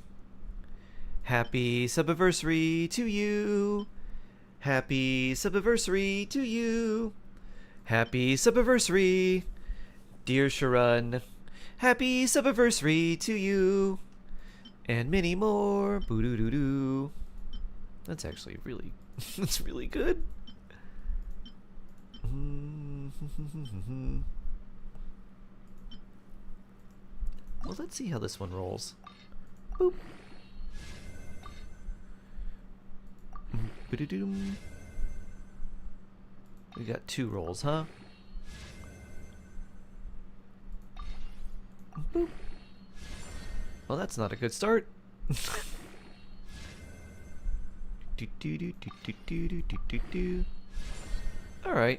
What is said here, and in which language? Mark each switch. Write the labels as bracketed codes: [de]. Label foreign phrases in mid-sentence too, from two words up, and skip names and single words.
[en] Happy subiversary to you. Happy subiversary to you. Happy subiversary, dear Sharon. Happy subiversary to you. And many more. Boo-doo-doo-doo. That's actually really, that's really good. Well, let's see how this one rolls. Boop. Ba-da-doom. We got 2 rolls, huh? Boop. Well, that's not a good start. Alright.